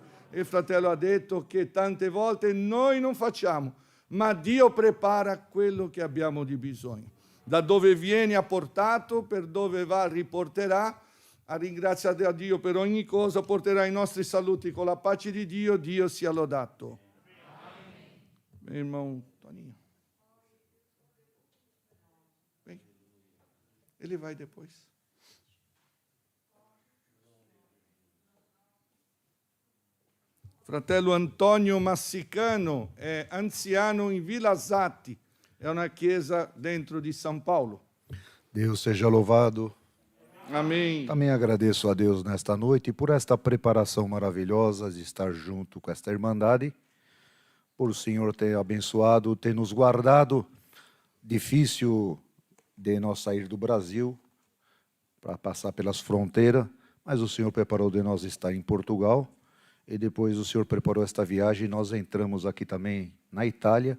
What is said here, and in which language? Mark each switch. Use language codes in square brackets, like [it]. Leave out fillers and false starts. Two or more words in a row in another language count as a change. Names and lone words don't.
[it] E il fratello ha detto che tante volte noi non facciamo, ma Dio prepara quello che abbiamo di bisogno. Da dove viene ha portato, per dove va riporterà. A ringraziare a Dio per ogni cosa, porterà i nostri saluti con la pace di Dio. Dio sia lodato. [pt] Meu irmão Toninho. Vem. Ele vai depois. [it] Fratello Antonio Massicano è anziano in Villa Zatti, è una chiesa dentro di São Paulo. [pt] Deus seja louvado. Amém. Também agradeço a Deus nesta noite por esta preparação maravilhosa de estar junto com esta irmandade, por o Senhor ter abençoado, ter nos guardado. Difícil de nós sair do Brasil para passar pelas fronteiras, mas o Senhor preparou de nós estar em Portugal, e depois o Senhor preparou esta viagem e nós entramos aqui também na Itália.